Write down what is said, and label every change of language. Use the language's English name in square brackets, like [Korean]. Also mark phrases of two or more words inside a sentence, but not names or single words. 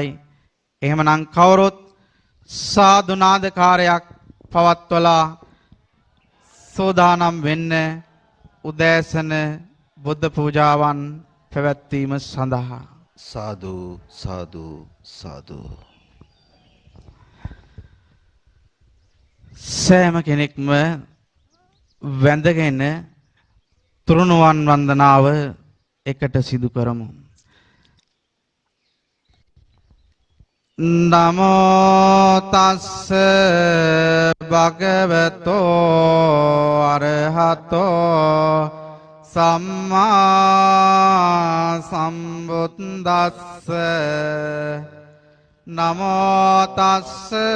[Sinhala] එහෙමනම් කවුරුත් සාදු නාදකාරයක් පවත්වලා සෝදානම් වෙන්න උදෑසන බුද්ධ පූජාවන් පැවැත්වීම සඳහා සාදු සාදු සාදු. සෑම කෙනෙක්ම වැඳගෙන තුරුණුවන් වන්දනාව එකට සිදු කරමු. [Pali] නමෝ තස්ස භගවතෝ අරහතෝ සම්මා සම්බුද්දස්ස නමෝ තස්ස